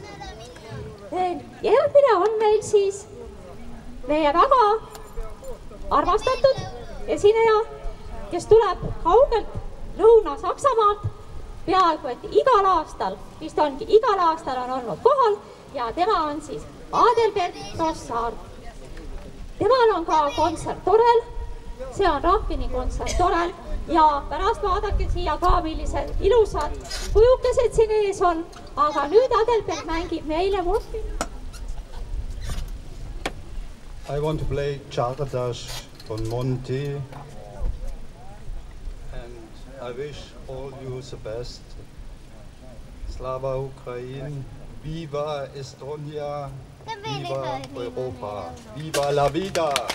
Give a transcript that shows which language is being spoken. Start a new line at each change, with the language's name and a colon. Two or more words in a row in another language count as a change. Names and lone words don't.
Estonian: Järgmine on meil siis meie väga armastatud esineja, kes tuleb kaugelt Lõuna-Saksamaalt, peaaegu et igal aastal, vist ongi igal aastal on olnud kohal ja tema on siis Adelbert Rossard. Temal on ka kontsert Torel, see on Rahvini kontsert Torel ja pärast vaadake siia ka, millised ilusad kujukesed siin ees on, aga nüüd Adelbert mängib meile musti.
English: I want to play Czardash von Monty, and I wish all you the best.
Ukrainian: Slava Ukraine,
Spanish: Viva Estonia, Viva Europa, Viva la vida!